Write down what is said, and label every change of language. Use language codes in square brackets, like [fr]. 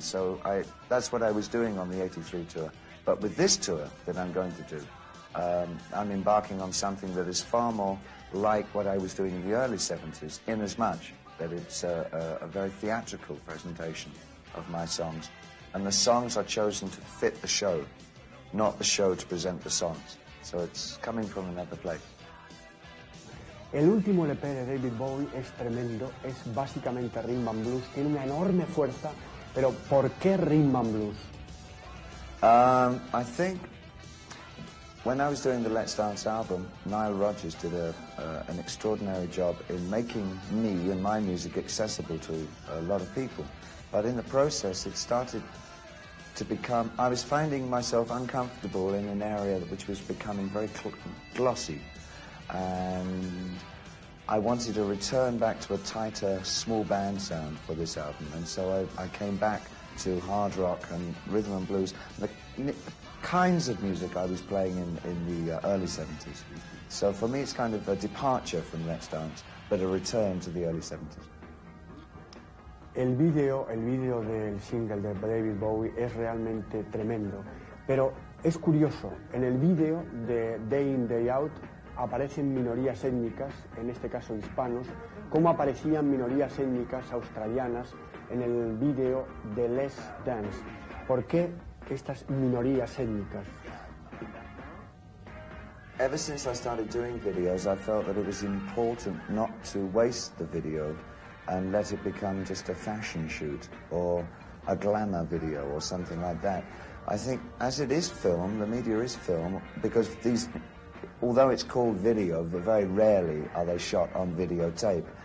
[en] So that's what I was doing on the 83 tour. But with this tour that I'm going to do, I'm embarking on something that is far more like what I was doing in the early 70s, in as much that it's a very theatrical presentation of my songs. And the songs are chosen to fit the show, not the show to present the songs. So it's coming from another place. [es] El último LP de David Bowie es tremendo, es básicamente rhythm and blues, tiene una enorme fuerza, pero ¿por qué rhythm and blues? [en] I think when I was doing the Let's Dance album, Nile Rodgers did an extraordinary job in making me and my music accessible to a lot of people. But in the process, it started to become, I was finding myself uncomfortable in an area which was becoming very glossy. And I wanted to return back to a tighter, small band sound for this album, and so I came back to hard rock and rhythm and blues, the kinds of music I was playing in the early 70s. So for me it's kind of a departure from Let's Dance, but a return to the early 70s. [es] El video del single de David Bowie es realmente tremendo, pero es curioso, en el video de Day In, Day Out aparecen minorías étnicas, en este caso hispanos, como aparecían minorías étnicas australianas en el vídeo de Let's Dance. ¿Por qué estas minorías étnicas? [en] Ever since I started doing videos, I felt that it was important not to waste the video and let it become just a fashion shoot or a glamour video or something like that. I think as it is film, the media is film, because these, although it's called video, very rarely are they shot on videotape.